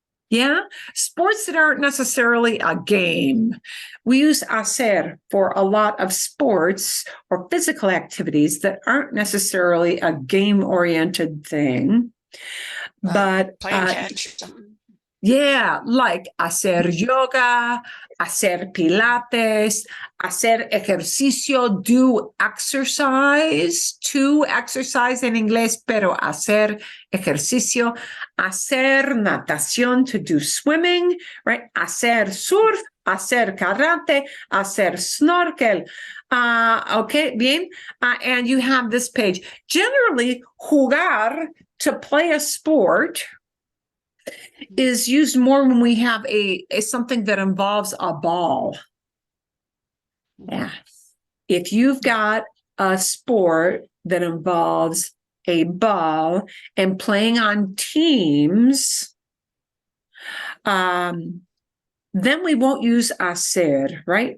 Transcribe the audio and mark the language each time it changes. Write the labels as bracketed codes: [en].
[en] Yeah, sports that aren't necessarily a game. We use hacer for a lot of sports or physical activities that aren't necessarily a game-oriented thing. But playing catch or something. yeah, like [es] hacer yoga, hacer pilates, hacer ejercicio, [en] do exercise, to exercise [es] en inglés, pero hacer ejercicio, hacer natación, [en] to do swimming, right? [es] Hacer surf, hacer karate, hacer snorkel. [en] Okay, bien. And you have this page. Generally, jugar, to play a sport, is used more when we have a something that involves a ball. Yeah. If you've got a sport that involves a ball and playing on teams, then we won't use hacer, right?